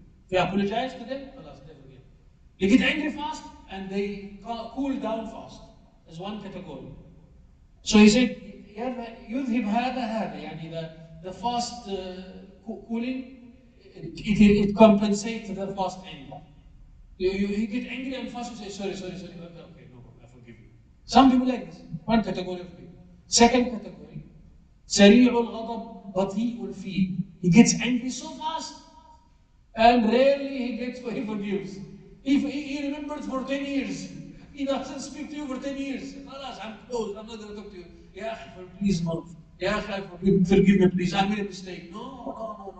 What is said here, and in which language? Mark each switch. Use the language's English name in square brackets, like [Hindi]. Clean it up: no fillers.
[English] If you apologize to them, they forgive. They get angry fast and they cool down fast. That's one category. So he said, [Arabic] يذهب هذا [English] the fast cooling, it compensates the fast anger. You get angry and fast, you say, sorry, okay, no problem, I forgive you. Some people like this. One category of people. Second category, [Arabic] سريع الغضب بطيء الفيل. [English] He gets angry so fast, and rarely he forgives. If he remembers for 10 years, he doesn't speak to you for 10 years. [Arabic] خلاص, [English] I'm closed. I'm not going to talk to you. [Arabic] يا أخي, [English] please, no. [Arabic] يا أخي, [English] forgive me, please. I made a mistake. No.